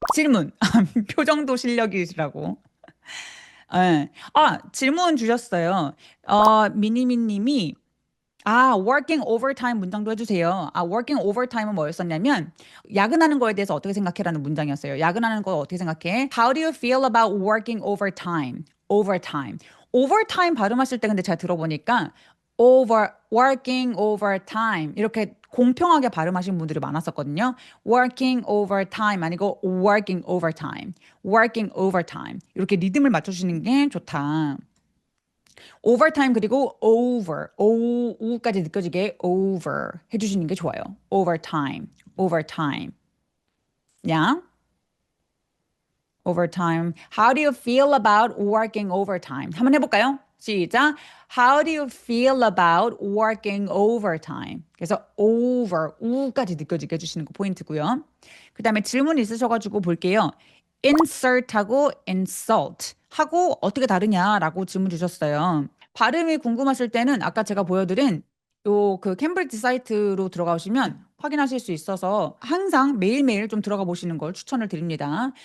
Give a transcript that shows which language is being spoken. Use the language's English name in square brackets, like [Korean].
[Korean] 질문. 표정도 실력이시라고. 예. 질문 주셨어요. 미니미님이 [English] working overtime [Korean] 문장도 해주세요. working overtime은 뭐였었냐면 야근하는 거에 대해서 어떻게 생각해라는 문장이었어요. 야근하는 거 어떻게 생각해? [English] How do you feel about working overtime? Overtime. [Korean] overtime 발음하실 때 근데 제가 들어보니까 [English] working overtime [Korean] 이렇게 공평하게 발음하신 분들이 많았었거든요. [English] working overtime 아니고 working overtime. working overtime. [Korean] 이렇게 리듬을 맞춰주시는 게 좋다. [English] overtime [Korean] 그리고 over, 오우까지 느껴지게 over 해주시는 게 좋아요. [English] overtime, overtime. Yeah? overtime. How do you feel about working overtime? [Korean] 한번 해볼까요? 시작. [English] How do you feel about working overtime? [Korean] 그래서 over, 우까지 느껴지게 해주시는 거 포인트고요. 그 다음에 질문 있으셔가지고 볼게요. insert하고 insult 하고 어떻게 다르냐라고 질문 주셨어요. 발음이 궁금하실 때는 아까 제가 보여드린 요 그 캠브리지 사이트로 들어가시면 확인하실 수 있어서 항상 매일매일 좀 들어가 보시는 걸 추천을 드립니다.